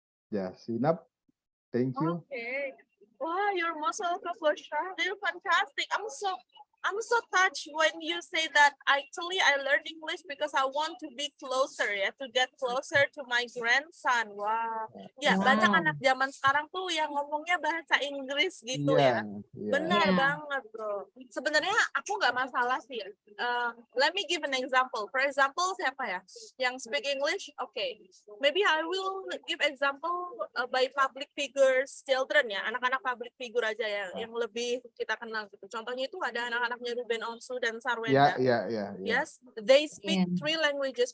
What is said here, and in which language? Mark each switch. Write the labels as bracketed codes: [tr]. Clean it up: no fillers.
[en] Enough. Thank you. Okay. Wow, you're most welcome, Bro Syahril. Fantastic. I'm so touched when you say that actually I learned English because I want to be closer ya, to get closer to my grandson. Wow. [id] Ya, banyak anak zaman sekarang tuh yang ngomongnya bahasa Inggris gitu ya. Benar banget, Bro. Sebenarnya aku nggak masalah sih. [en] Let me give an example. For example, [id] siapa ya yang [en] speak English? Okay. Maybe I will give example by public figures, children ya, [id] anak-anak [en] public figure aja ya, [id] yang lebih kita kenal gitu. Contohnya itu ada anak-anaknya Ruben Onsu dan Sarwenda. [en] Yes, they speak 3 languages.